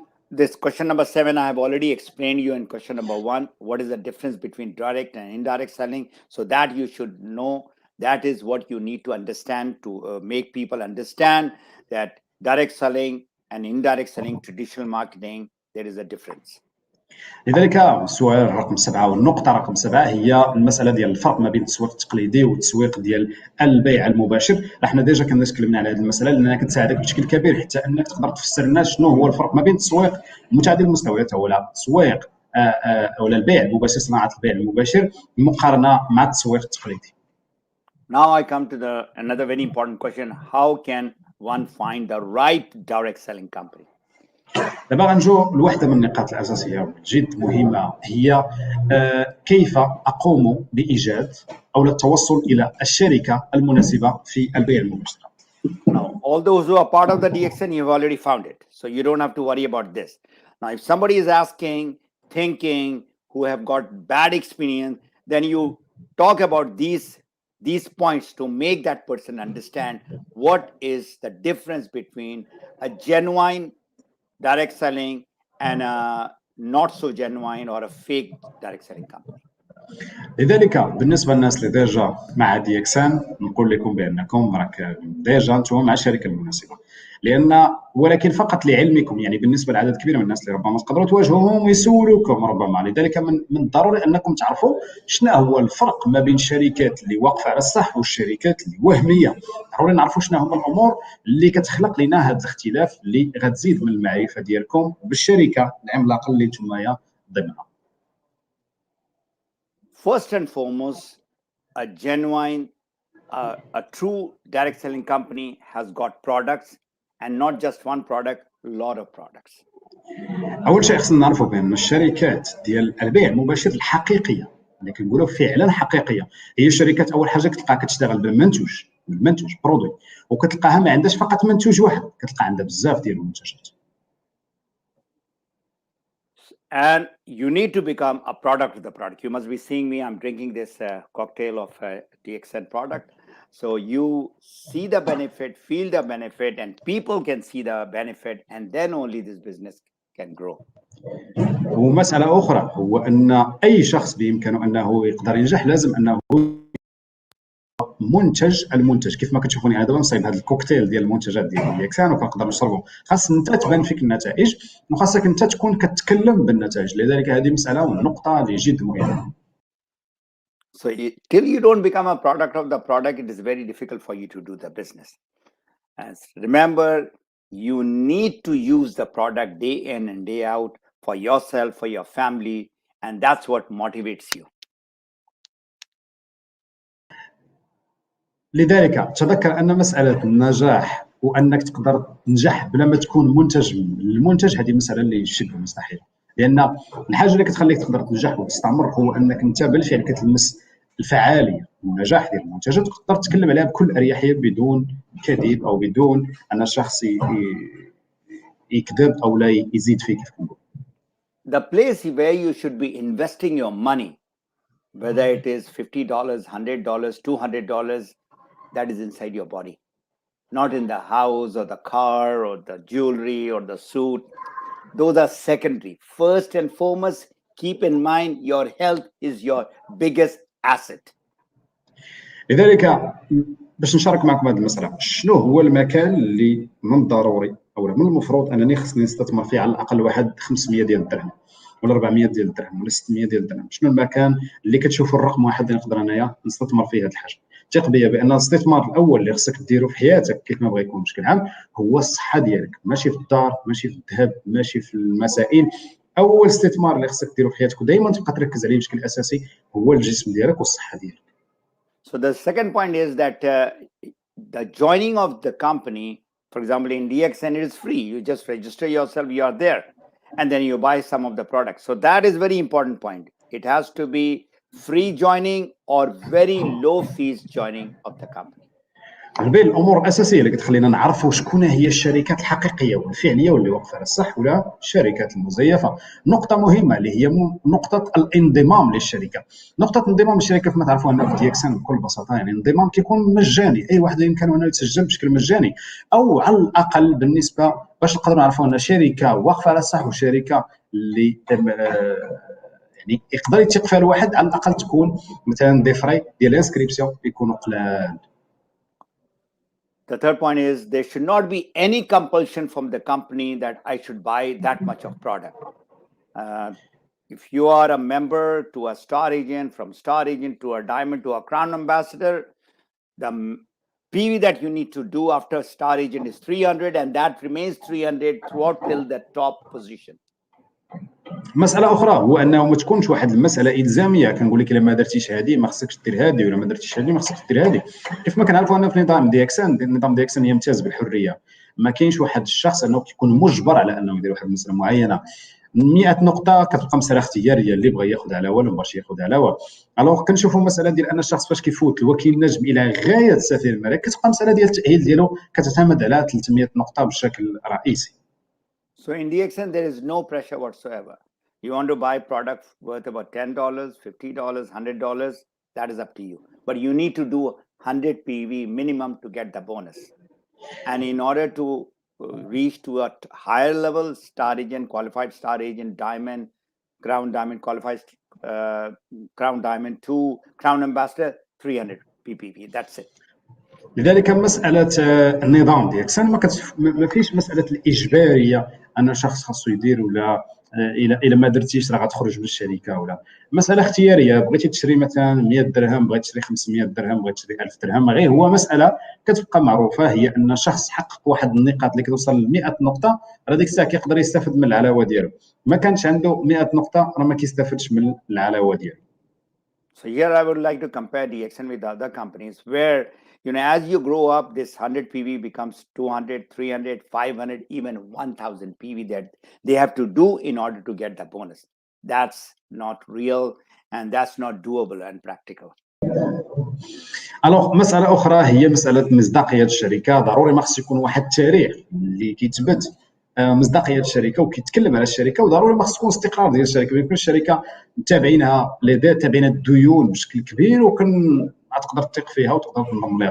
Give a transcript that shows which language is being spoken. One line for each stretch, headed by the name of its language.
English: This question number 7, I have already explained you in question number 1, what is the difference between direct and indirect selling, so that you should know. That is what you need to understand to make people understand that direct selling and indirect selling, traditional marketing, there is a difference.
Arabic: لذلك السؤال رقم 7 والنقطة رقم 7 هي المسألة ديال الفرق ما بين التسويق التقليدي والتسويق ديال البيع المباشر. حنا ديجا كنا تكلمنا على هذه المسألة لأنها كتساعدك بشكل كبير حتى أنك تقدر تفسر لنا شنو هو الفرق ما بين التسويق متعدد المستويات أو التسويق أو البيع المباشر، صناعة البيع المباشر مقارنة مع التسويق التقليدي.
English: Now I come to another very important question. How can one find the right direct selling company?
Arabic: دابا غنجو لواحده من النقاط الاساسيه جد مهمه، هي كيف اقوم بايجاد او التوصل الى الشركه المناسبه في البيع المباشر.
English: Now, all those who are part of the DXN, you've already found it. So you don't have to worry about this. Now, if somebody is asking, thinking, who have got bad experience, then you talk about these points to make that person understand what is the difference between a genuine direct selling and a not so genuine or a fake direct selling company.
Arabic: لذلك بالنسبه للناس اللي ديجا مع دي اكسان نقول لكم بانكم راك ديجا انتم مع الشركه المناسبه، لان ولكن فقط لعلمكم يعني بالنسبه لعدد كبير من الناس اللي ربما تقدروا تواجهوهم ويسولوكم ربما، لذلك من الضروري انكم تعرفوا شنو هو الفرق ما بين الشركات اللي واقفه على الصح والشركات اللي وهميه. ضروري نعرفوا شنو هما الامور اللي كتخلق لنا هذا الاختلاف اللي غتزيد من المعرفه ديالكم بالشركه العملاقه اللي نتوما ضمنها.
English: First and foremost, a genuine, a true direct selling company has got products, and not just one product, a lot of products.
Arabic: اول شيء خصنا نعرفوا بان الشركات ديال البيع المباشر الحقيقيه اللي كنقولوا فعلا حقيقيه هي شركات اول حاجه كتلقاها كتشتغل بالمنتوج برودوي، وكتلقاها ما عندهاش فقط منتوج واحد، كتلقى عندها بزاف ديال المنتجات.
English: And you need to become a product of the product. You must be seeing me. I'm drinking this cocktail of DXN product. So you see the benefit, feel the benefit, and people can see the benefit, and then only this business can grow.
Arabic: ومساله اخرى هو ان اي شخص بامكانه انه يقدر ينجح لازم انه المنتج كيف ما كتشوفوني انا دابا مصايب هذا الكوكتيل ديال المنتجات ديال ديكسان وكنقدر نشربه، خاص انت تبان فيك النتائج وخاصك انت تكون كتكلم بالنتائج، لذلك هذه مساله ونقطه اللي جد مهمه.
English: So till you don't become a product of the product, it is very difficult for you to do the business. And remember, you need to use the product day in and day out for yourself, for your family, and that's what motivates you.
Arabic: لذلك تذكر ان مساله النجاح وانك تقدر تنجح بلا ما تكون المنتج هذه مساله اللي شبه مستحيله، لان الحاجه اللي كتخليك تقدر تنجح وتستمر هو انك انت بالفعل كتلمس الفعاليه والنجاح ديال المنتجات وتقدر تتكلم عليها بكل اريحيه بدون كذب او بدون ان الشخص يكذب او لا يزيد فيه كيف كنقول.
English: The place where you should be investing your money, whether it is $50, $100, $200, that is inside your body, not in the house or the car or the jewelry or the suit. those are secondary. First and foremost, keep in mind your health is your biggest asset.
Arabic: لذلك باش نشارك معكم هذه المسألة، شنو هو المكان اللي من الضروري او من المفروض انني خصني نستثمر فيه على الاقل واحد 500 ديال الدرهم ولا 400 ديال الدرهم ولا 600 ديال الدرهم؟ شنو المكان اللي كتشوفوا الرقم واحد اللي نقدر انايا نستثمر فيه هذه الحاجه؟ ثق بيا بان الاستثمار الاول اللي خصك ديرو في حياتك كيف ما بغا يكون بشكل عام هو الصحه ديالك، ماشي في الدار، ماشي في الذهب، ماشي في المسائل. اول استثمار اللي خصك ديرو في حياتك ودائما تبقى تركز عليه بشكل اساسي هو الجسم ديالك والصحه ديالك.
English: So the second point is that the joining of the company, for example, in DXN, it is free. You just register yourself, you are there, and then you buy some of the products. So that is very important point. It has to be free joining or very low fees joining of the company.
Arabic: البيع الامور الاساسيه اللي كتخلينا نعرفوا شكون هي الشركات الحقيقيه والفعليه واللي واقفه على الصح ولا الشركات المزيفه. نقطه مهمه اللي هي نقطه الانضمام للشركه. نقطه انضمام الشركه كما تعرفوا انه في DXN بكل بساطه يعني الانضمام كيكون مجاني، اي واحد يمكن انه يتسجل بشكل مجاني، او على الاقل بالنسبه باش نقدروا نعرفوا ان شركه واقفه على الصح وشركه اللي يعني يقدر يثق فيها الواحد، على الاقل تكون مثلا
French: دي فري
Arabic: ديال الانسكريبسيون يكونوا قلال.
English: The third point is there should not be any compulsion from the company that I should buy that much of product. If you are a member to a star agent, from star agent to a diamond to a crown ambassador, the PV that you need to do after star agent is 300 and that remains 300 throughout till the top position.
Arabic: مسألة أخرى هو أنه ما تكونش واحد المسألة إلزامية، كنقول لك إلا ما درتيش هذه ما خصكش دير هذه ولا ما درتيش هذه ما خصكش دير هذه. كيف ما كنعرفوا أن في نظام دي إكس إن يمتاز بالحرية، ما كاينش واحد الشخص أنه كيكون مجبر على أنه يدير واحد المسألة معينة. 100 نقطة كتبقى مسألة اختيارية، اللي بغى ياخذ على والو ما بغاش ياخذ على والو. الوغ كنشوفوا مسألة ديال أن الشخص فاش كيفوت الوكيل النجم إلى غاية سفير الملك كتبقى مسألة ديال التأهيل ديالو كتعتمد على 300 نقطة بشكل رئيسي.
English: So in DXN there is no pressure whatsoever. You want to buy product worth about $10, $50, $100, that is up to you. But you need to do 100 PV minimum to get the bonus. And in order to reach to a higher level, star agent, qualified star agent, diamond, crown diamond, qualified crown diamond 2, crown ambassador, 300 PPV. That's it.
Arabic: لذلك مسألة النظام ديالك ما فيش مسألة الإجبارية أن شخص خاصو يدير ولا إلا ما درتيش راه غتخرج من الشركة، ولا مسألة اختيارية. بغيتي تشري مثلا 100 درهم، بغيتي تشري 500 درهم، بغيتي تشري 1000 درهم، غير هو مسألة كتبقى معروفة هي أن شخص حقق واحد النقاط اللي كتوصل ل 100 نقطة، راه ديك الساعة كيقدر يستافد من العلاوة ديالو. ما كانش عنده 100 نقطة راه ما كيستافدش من العلاوة ديالو.
English: So here I would like to compare DXN with other companies where, you know, as you grow up, this 100 PV becomes 200, 300, 500, even 1000 PV that they have to do in order to get the bonus. That's not real and that's not doable and practical.
Arabic: الوغ مسألة أخرى هي مسألة مصداقية الشركة. ضروري ما خص يكون واحد التاريخ اللي كيثبت مصداقية الشركة وكيتكلم على الشركة، وضروري ما خص يكون استقرار ديال الشركة. ما يكونش الشركة متابعينها تابعين الديون بشكل كبير تقدر تثق فيها وتقدر تنضم لها.